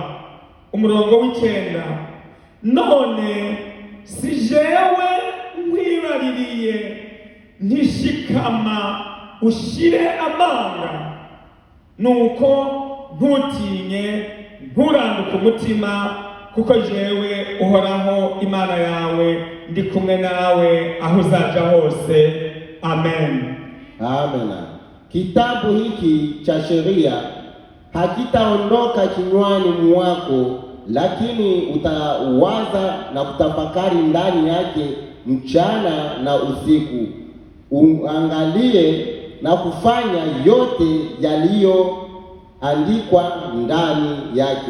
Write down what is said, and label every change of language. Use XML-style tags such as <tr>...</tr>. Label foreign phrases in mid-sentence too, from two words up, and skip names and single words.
<rn>Umurongo w'9, none si jewe nkwibaririye, ntishikama ushire amanga, nuko ntutinye, nturanduke umutima, kuko jewe uhoraho Imana yawe ndi kumwe nawe aho uzaja hose. Amen. Amen.</rn> <sw>Kitabu hiki cha sheria hakitaondoka kinywani mwako, lakini utawaza na kutafakari ndani yake mchana na usiku, uangalie na kufanya yote yaliyoandikwa ndani yake.</sw>